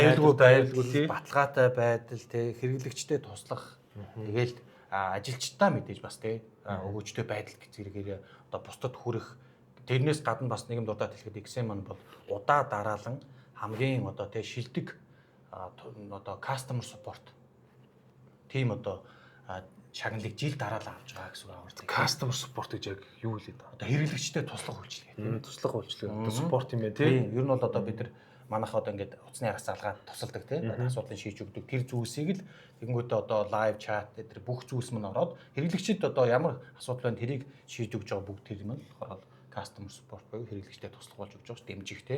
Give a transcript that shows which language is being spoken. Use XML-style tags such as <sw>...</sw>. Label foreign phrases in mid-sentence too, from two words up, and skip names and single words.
<mn>аюулгүй байдал тий баталгаатай байдал тий хэрэглэгчтэй туслах тэгээл ажилчдаа мэдээж бас тий өгөөжтэй байдал гэж зэрэгээр одоо бусдад хүрэх тэрнээс гадна бас нэгэн дурдаад хэлэхэд XM маань бол удаа дараалан хамгийн одоо тий шилдэг одоо</mn> <en>customer support team</en> <mn>одоо шагналыг жил дараалал авч байгаа гэсэн үг аа.</mn> <en>Customer support</en> <mn>гэж яг юу хэлээд байна? Одоо хэрэглэгчтэй туслах үйлчилгээ. Туслах үйлчилгээ. Одоо support юм байна тий. Ер нь бол одоо бид нар манайх одоо ингээд утасны агаас залгаад тусалдаг тий. Асуудлыг шийдэж өгдөг. Тэр зүйлсийг л тэгэнгүүтээ одоо</mn> <en>live chat</en> <mn>тэр бүх зүйлс мань ороод хэрэглэгчид одоо ямар асуудал байна тэрийг шийдэж өгч байгаа бүгд тэр юм л болохоор</mn> <en>customer support</en> <mn>буюу хэрэглэгчтэй туслах болж өгч байгаа ш дэмжих тий.</mn>